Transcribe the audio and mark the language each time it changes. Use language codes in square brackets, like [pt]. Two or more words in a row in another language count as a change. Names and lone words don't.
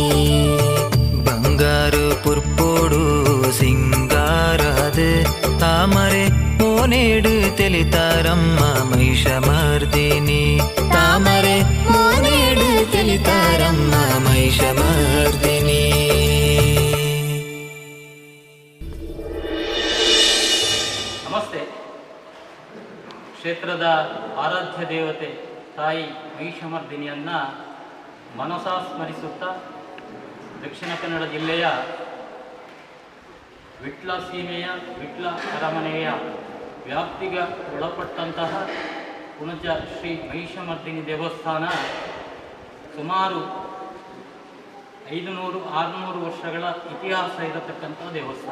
[tcy] ಬಂಗಾರು ಪುರ್ಪೋಡು ಸಿಂಗಾರಾದ ತಾಮರೆ ಮೋನೇಡು ತೆಲಿತಾರಮ್ಮ ಮಹಿಷಮರ್ದಿನಿ. ತಾಮರೆ ಮೋನೇಡು ತೆಲಿತಾರಮ್ಮ ಮಹಿಷಮರ್ದಿನಿ. [kn] ನಮಸ್ತೆ. ಕ್ಷೇತ್ರದ ಆರಾಧ್ಯ ದೇವತೆ ತಾಯಿ ಮಹಿಷಮರ್ದಿನಿಯನ್ನು ಮನಸಾ ಸ್ಮರಿಸುತ್ತಾ ದಕ್ಷಿಣ ಕನ್ನಡ ಜಿಲ್ಲೆಯ ವಿಟ್ಲ ಸೀಮೆಯ ವಿಟ್ಲ ಅರಮನೆಯ ವ್ಯಾಪ್ತಿಗೆ ಒಳಪಟ್ಟಂತಹ ಪುಣಚ ಶ್ರೀ ಮಹಿಷಮರ್ದಿನಿ ದೇವಸ್ಥಾನ ಸುಮಾರು 500-600 ವರ್ಷಗಳ ಇತಿಹಾಸ ಇರತಕ್ಕಂಥ ದೇವಸ್ಥಾನ.